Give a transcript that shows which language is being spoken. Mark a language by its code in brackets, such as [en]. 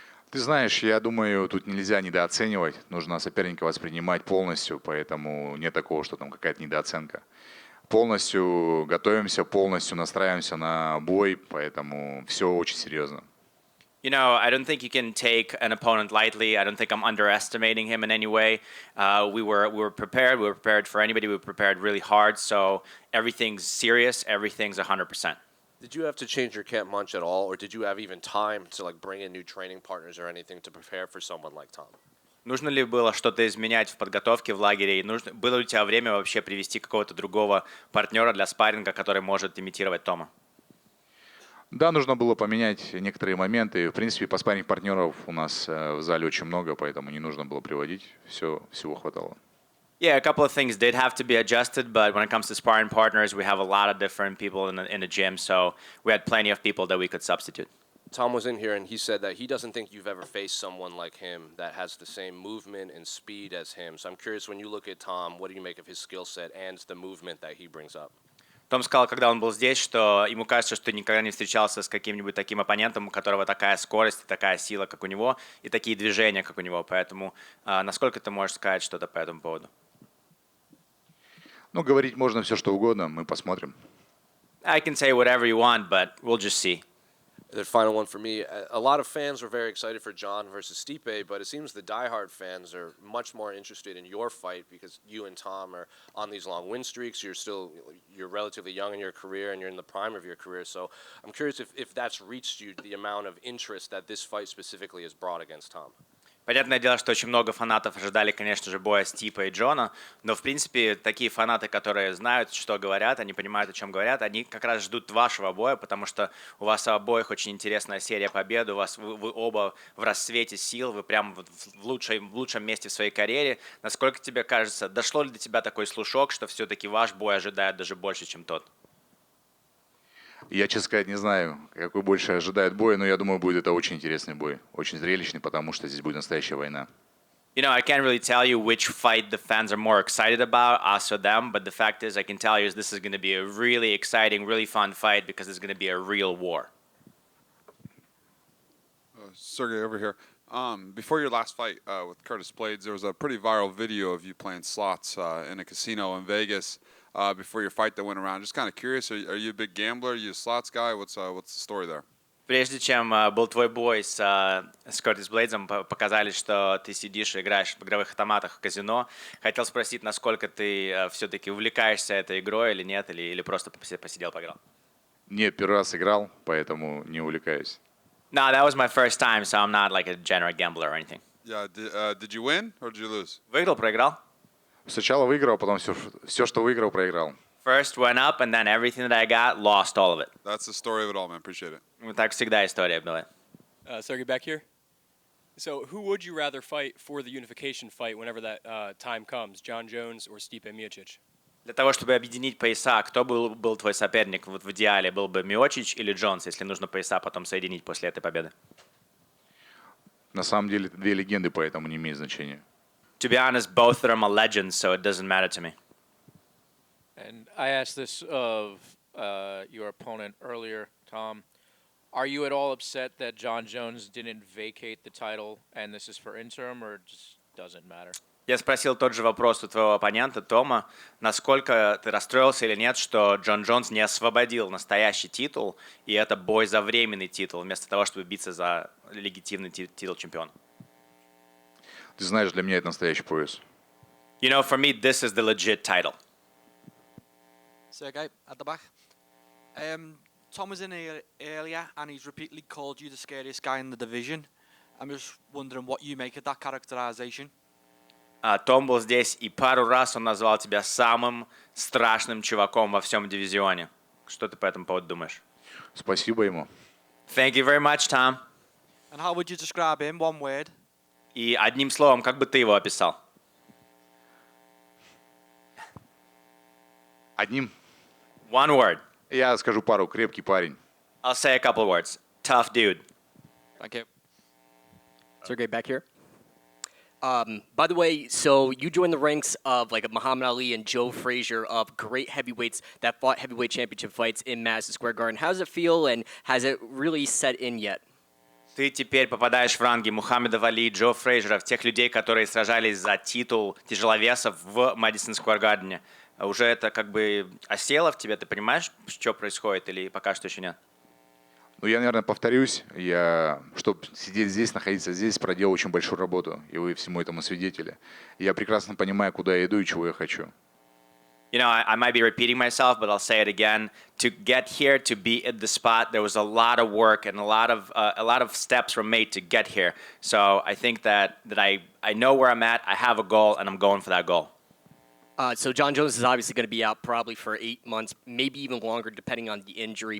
[ru] Ты знаешь, я думаю, тут нельзя недооценивать. Нужно соперника воспринимать полностью, поэтому нет такого, что там какая-то недооценка. Полностью готовимся, полностью настраиваемся на бой, поэтому все очень серьезно. [en] I don't think you can take an opponent lightly. I don't think I'm underestimating him in any way. We were prepared. We were prepared for anybody. We were prepared really hard. So everything's serious. Everything's 100%. Did you have to change your camp much at all, or did you have even time to bring in new training partners or anything to prepare for someone like Tom? [ru] Нужно ли было что-то изменять в подготовке в лагере? Было ли у тебя время вообще привести какого-то другого партнера для спарринга, который может имитировать Тома? Да, нужно было поменять некоторые моменты. В принципе, по спарринг-партнеров у нас в зале очень много, поэтому не нужно было приводить. Всего хватало. [en] Yeah, a couple of things did have to be adjusted, but when it comes to sparring partners, we have a lot of different people in the gym, so we had plenty of people that we could substitute. Tom was in here, and he said that he doesn't think you've ever faced someone like him that has the same movement and speed as him. So I'm curious, when you look at Tom, what do you make of his skill set and the movement that he brings up? [ru] Том сказал, когда он был здесь, что ему кажется, что никогда не встречался с каким-нибудь таким оппонентом, у которого такая скорость, такая сила, как у него, и такие движения, как у него. Поэтому насколько ты можешь сказать что-то по этому поводу? Ну, говорить можно все, что угодно, мы посмотрим. [en] I can say whatever you want, but we'll just see. The final one for me, a lot of fans were very excited for John versus Stipe, but it seems the diehard fans are much more interested in your fight because you and Tom are on these long win streaks. You're relatively young in your career and you're in the prime of your career. So I'm curious if that's reached you, the amount of interest that this fight specifically has brought against Tom. [ru] Понятное дело, что очень много фанатов ожидали, конечно же, боя Стипа и Джона, но, в принципе, такие фанаты, которые знают, что говорят, они понимают, о чем говорят, они как раз ждут вашего боя, потому что у вас обоих очень интересная серия побед, вы оба в расцвете сил, вы прям в лучшем месте в своей карьере. Насколько тебе кажется, дошло ли до тебя такой слушок, что все-таки ваш бой ожидает даже больше, чем тот? Я, честно сказать, не знаю, какой больше ожидает бой, но я думаю, будет это очень интересный бой, очень зрелищный, потому что здесь будет настоящая война. [en] I can't really tell you which fight the fans are more excited about, us or them, but the fact is, I can tell you this is going to be a really exciting, really fun fight because it's going to be a real war. Sergey, over here. Before your last fight with Curtis Blades, there was a pretty viral video of you playing slots in a casino in Vegas. Before your fight that went around. Just kind of curious, are you a big gambler? Are you a slots guy? What's the story there? [ru] Прежде чем был твой бой с Кертис Блейдсом, показали, что ты сидишь и играешь в игровых автоматах в казино. Хотел спросить, насколько ты все-таки увлекаешься этой игрой или нет, или просто посидел, поиграл? Нет, первый раз играл, поэтому не увлекаюсь. [en] No, that was my first time, so I'm not like a general gambler or anything. Yeah, did you win or did you lose? [ru] Выиграл, проиграл? Сначала выиграл, потом все, что выиграл, проиграл. [en] First went up, and then everything that I got, lost all of it. That's the story of it all, man. Appreciate it. [ru] Так всегда история была. [en] Sergey, back here. So, who would you rather fight for the unification fight whenever that time comes, John Jones or Stipe Miocic? [ru] Для того, чтобы объединить пояса, кто был твой соперник вот в идеале? Был бы Миочич или Джонс, если нужно пояса потом соединить после этой победы? На самом деле это две легенды, поэтому не имеет значения. [en] To be honest, both of them are legends, so it doesn't matter to me. And I asked this of your opponent earlier, Tom. Are you at all upset that John Jones didn't vacate the title and this is for interim, or it just doesn't matter? [ru] Я спросил тот же вопрос у твоего оппонента Тома, насколько ты расстроился или нет, что Джон Джонс не освободил настоящий титул, и это бой за временный титул, вместо того, чтобы биться за легитимный титул чемпиона. Ты знаешь, для меня это настоящий пояс. [en] You know, for me, this is the legit title. Sergei, at the back. Tom was in here earlier and he's repeatedly called you the scariest guy in the division. I'm just wondering what you make of that characterization. [ru] Том был здесь, и пару раз он назвал тебя самым страшным чуваком во всем дивизионе. Что ты по этому поводу думаешь? Спасибо ему. [en] Thank you very much, Tom. And how would you describe him, one word? [ru] И одним словом, как бы ты его описал? Одним. [en] One word. [ru] Я скажу пару. Крепкий парень. [en] I'll say a couple words. Tough dude. Thank you. Sergey, back here. By the way, so you joined the ranks of like Muhammad Ali and Joe Frazier of great heavyweights that fought heavyweight championship fights in Madison Square Garden. How does it feel, and has it really set in yet? [ru] Ты теперь попадаешь в ранги Мухаммеда Али, Джо Фрейзеров, тех людей, которые сражались за титул тяжеловесов в Мэдисон Сквер Гардене. Уже это как бы осело в тебе? Ты понимаешь, что происходит, или пока что еще нет? Ну, я, наверное, повторюсь. Чтобы сидеть здесь, находиться здесь, проделал очень большую работу. И вы всему этому свидетели. Я прекрасно понимаю, куда я иду и чего я хочу. [en] You know, I might be repeating myself, but I'll say it again. To get here, to be at the spot, there was a lot of work and a lot of steps were made to get here. So I think that I know where I'm at, I have a goal, and I'm going for that goal. So John Jones is obviously going to be out probably for 8 months, maybe even longer, depending on the injury.